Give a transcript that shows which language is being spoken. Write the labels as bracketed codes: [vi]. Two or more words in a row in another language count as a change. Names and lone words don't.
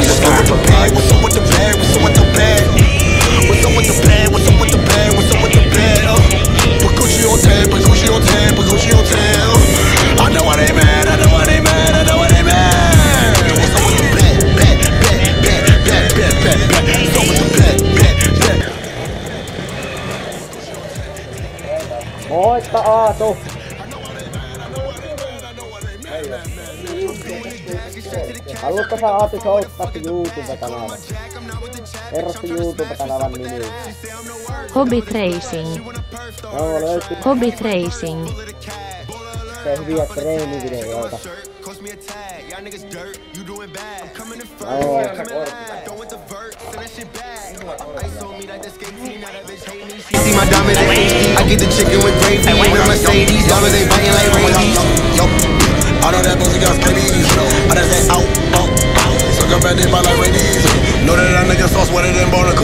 [en] What's up with the bag? What's up with the bag? What's up with the bag? What's up with the bag? What's up with the bag? What's up with the bag? Put Gucci on tab, put Gucci on tab, put Gucci on tab. I know why they mad, I know why they mad, I know why they mad. What's up with the bag? What's up with the bag? [fi] Moikka Aatu! Haluatko sä Aatu soittaa YouTube-kanavan? Kerro sun YouTube-kanavan nimi. Hobby Tracing. Joo, löytyy Hobby Tracing. hyviä treenivideoita. Joo. [en] See my diamonds in HD. I get the chicken with gravy. With Mercedes, diamonds they biting like rabies. Yo, I know that pussy got scabies. I done say out. Suck up at them by like rabies. Know that nigga sauce wetter than Barnacle.